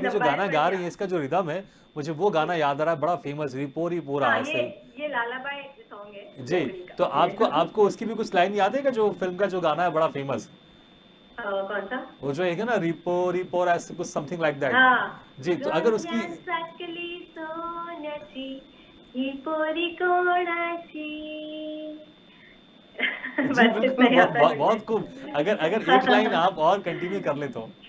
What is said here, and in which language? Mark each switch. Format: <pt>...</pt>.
<hi>गाना</hi> <en>बट</en> <hi>गा या रही हैं, इसका जो रिदम है, मुझे वो गाना याद आ रहा है, बड़ा फेमस रिपोरी पोरा हाँ ऐसे। ये लालाबाई सॉन्ग है, जी, कोविड का। तो आपको आपको उसकी भी कुछ लाइन याद है क्या, जो फ़िल्म का जो गाना है बड़ा फ़ेमस? कौन सा? वो जो एक है ना, रिपो रिपो ऐसे कुछ</hi> <en>Something like that.</en> <hi>हाँ, जी, तो अगर उसकी</hi> <mr>डोळ्यात साकली सोन्याची ही पोरी कोणाची?</mr> <hi>जी, बस बिल्कुल, इतना ही आता है मुझे। बहुत खूब। अगर अगर एक लाइन आप और कंटिन्यू कर लें तो।</hi>